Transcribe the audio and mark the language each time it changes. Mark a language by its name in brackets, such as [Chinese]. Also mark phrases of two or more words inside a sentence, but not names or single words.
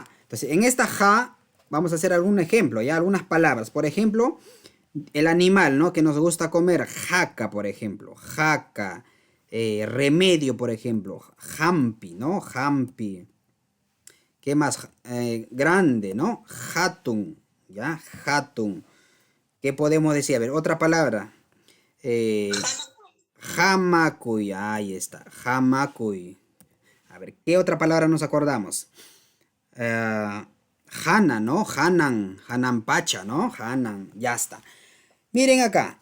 [Spanish] Entonces, en esta ja vamos a hacer algún ejemplo, ¿ya? Algunas palabras. Por ejemplo, el animal, ¿no? Que nos gusta comer, jaca, por ejemplo, jaca. Remedio, por ejemplo, jampi, ¿no? Jampi. ¿Qué más? Grande, ¿no? Hatun, ¿ya? Hatun. ¿Qué podemos decir? A ver, otra palabra. Eh, Hamakuy, ahí está, Hamakuy. A ver, ¿qué otra palabra nos acordamos? Hana, ¿no? [Quechua] Hanan, Hanan Pacha, [Spanish] ¿no? Hanan, ya está. Miren acá.